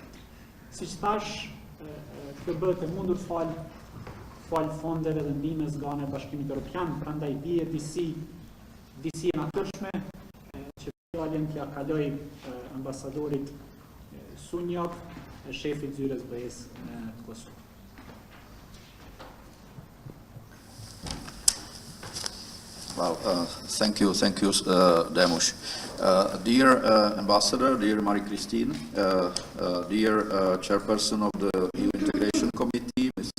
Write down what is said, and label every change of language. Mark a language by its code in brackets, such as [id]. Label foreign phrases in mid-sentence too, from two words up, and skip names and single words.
[sq] Siç thash, kjo bëhet e mundur fal fondeve dhe ndihmës nga ana e Bashkimit Evropian, prandaj bie disi e natyrshme që fjalën t'ia kaloj ambasadorit Sunjak, shefit zyrës BE-s në Kosovë. [en] Well, thank you, Demush. Dear Ambassador, dear Marie-Christine, dear Chairperson of the EU Integration Committee, Mrs.